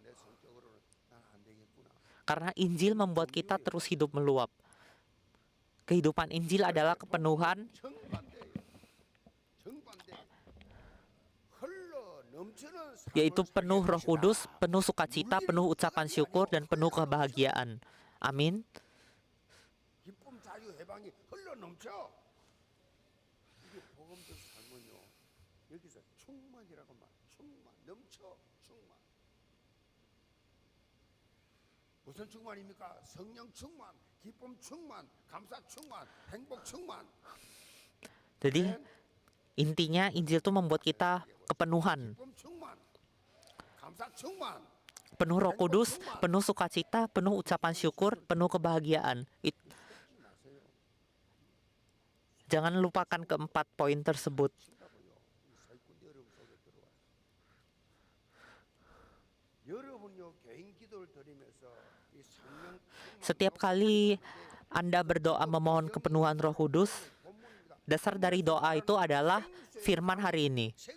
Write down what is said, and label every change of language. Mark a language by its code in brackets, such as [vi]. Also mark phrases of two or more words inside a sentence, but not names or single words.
[id] Karena Injil membuat kita terus hidup meluap. Kehidupan Injil adalah kepenuhan, yaitu penuh Roh Kudus, penuh sukacita, penuh ucapan syukur, dan penuh kebahagiaan. Amin. [ko] 기쁨 자유 해방이 흘러 넘쳐. 이게 복음적 삶은요. 여기서 충만이라고 말. 충만 넘쳐 충만. 무슨 충만입니까? 성령 충만, 기쁨 충만, 감사 충만, 행복 충만. [id] Jadi intinya Injil itu membuat kita kepenuhan, [ko] 기쁨 충만, 감사 충만. [id] penuh Roh Kudus, penuh sukacita, penuh ucapan syukur, penuh kebahagiaan. Jangan lupakan keempat poin tersebut. Setiap kali Anda berdoa memohon kepenuhan Roh Kudus, dasar dari doa itu adalah firman hari ini.